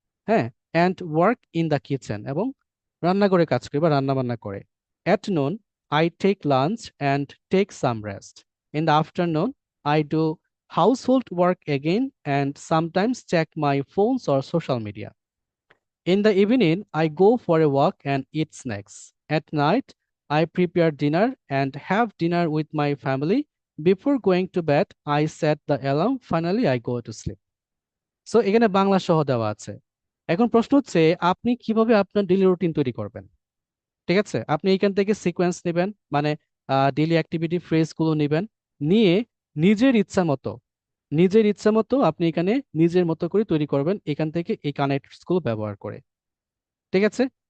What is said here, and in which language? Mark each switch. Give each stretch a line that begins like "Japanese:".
Bangla: হ্যাঁ,
English: and work in the kitchen,
Bangla: এবং রান্নাঘরে কাজ করে বা রান্না বান্না করে।
English: At noon I take lunch and take some rest. In the afternoon I do household work again and sometimes check my phones or social media. In the evening, I go for a walk and eat snacks. At night, I prepare dinner and have dinner with my family. Before going to bed, I set the alarm. Finally, I go to sleep. So
Bangla: এখানে বাংলা সহ দেওয়া আছে। এখন প্রশ্ন হচ্ছে আপনি কিভাবে আপনার ডেইলি রুটিন তৈরি করবেন। ঠিক আছে, আপনি এইখান থেকে সিকোয়েন্স নেবেন, মানে ডেইলি অ্যাক্টিভিটি ফ্রেজ গুলো নেবেন, নিয়ে নিজের ইচ্ছা মতো নিজের ইচ্ছা মতো আপনি এখানে নিজের মতো করে তৈরি করবেন এখান থেকে এই কানেক্টস গুলো ব্যবহার করে। ঠিক আছে?